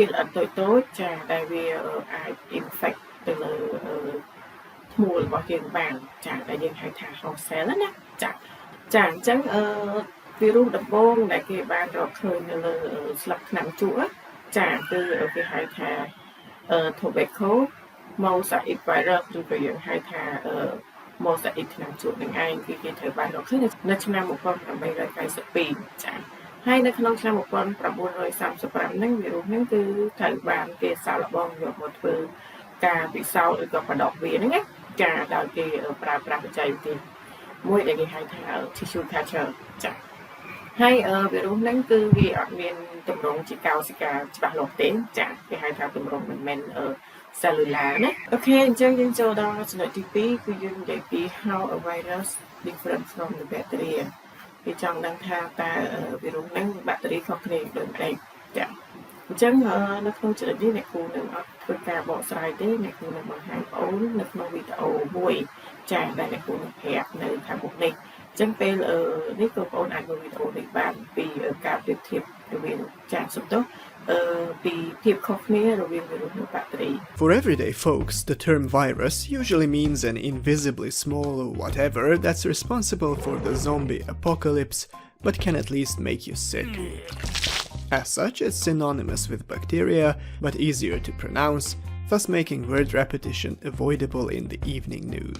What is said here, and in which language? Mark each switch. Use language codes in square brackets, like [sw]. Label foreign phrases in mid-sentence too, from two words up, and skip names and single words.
[km] គល្អិតតូចៗចាដែលវាអាច infect ទៅលើធ្មូលរបស់យើងបានចាដែលយើងហៅថា [en] host cell [km] ណាចាអញ្ចឹងវីរុសដំបូងដែលគេបានរកឃើញនៅលើស្លឹកថ្នាំជក់ចាគឺគេហៅថា [en] tobacco mosaic virus [km] ឬក៏យើងហៅថា mosaic ថ្នាំជក់នឹងឯងគឺគេត្រូវបានរកឃើញនៅឆ្នាំ 1892ចាហើយនៅក្នុងឆ្នាំ1935ហ្នឹងវីរុសហ្នឹងគឺត្រូវបានគេសាកល្បងយកមកធ្វើការពិសោធន៍ឬក៏បដកវាហ្នឹងណាចាដោយគេប្រើប្រាស់បច្ចេកវិទ្យាមួយដែលគេហៅថា [en] tissue culture [km] ចា ហើយវីរុសហ្នឹងគឺវាអត់មានទម្រង់ជាកោសិកាច្បាស់លាស់ទេចាគេហៅថាទម្រង់មិនមែនcellular ណាអូខេអញ្ចឹងយើង ចូលដល់ចំណុចទី2គឺយើងនិយាយពី [en] how a virus different from the bacteria [km] គេចង់ដឹងថាតើវីរុសហ្នឹងបាក់តេរីខុសគ្នាដូចម្តេចចាអញ្ចឹងនៅក្នុងចំណុចនេះអ្នកគ្រូនឹងអត់ធ្វើការបកស្រាយទេអ្នកគ្រូនឹងបង្ហាញបងប្អូននៅក្នុងវីដេអូមួយចាដែលអ្នកគ្រូនឹងប្រាប់នៅខាងមុខនេះអញ្ចឹងពេលនេះបងប្អូនអាចមើលវីដេអូនេះបានពីការប្រៀបធៀបរវាងចាសំដៅពីភាពខុសគ្នារវាងវីរុសនិងបាក់តេរី [en] For everyday folks, the term virus usually means an invisibly small whatever that's responsible for the zombie apocalypse, but can at least make you sick. As such, it's synonymous with bacteria, but easier to pronounce, thus making word repetition avoidable in the evening news.